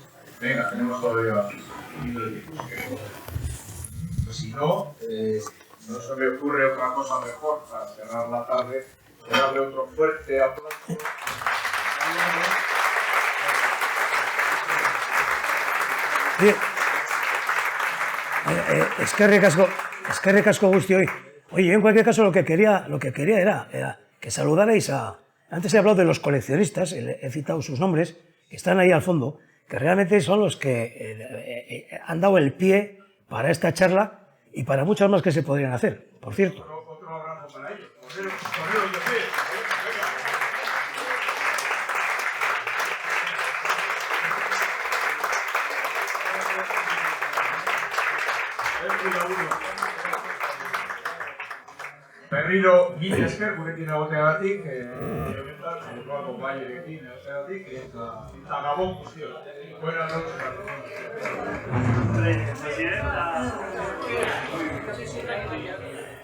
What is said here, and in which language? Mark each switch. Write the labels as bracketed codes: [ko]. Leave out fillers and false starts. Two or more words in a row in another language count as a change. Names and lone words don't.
[es] Venga, tenemos todavía un minuto de tiempo. Pues si no, no se me ocurre otra cosa mejor para cerrar la tarde que darle otro fuerte aplauso. Oye, [eu] eskerrik asko guzti hoy. [es] Oye, en cualquier caso lo que quería era que saludarais a... Antes he hablado de los coleccionistas, he citado sus nombres, que están ahí al fondo, que realmente son los que han dado el pie para esta charla y para muchas más que se podrían hacer, por cierto. Otro abrazo para ellos. Poneros de pie. [eu] Berriro, mila esker gurekin egoteagatik, benetan, buruako baiarekin egoteagatik, eta gabon guztio. [es] Buenas noches.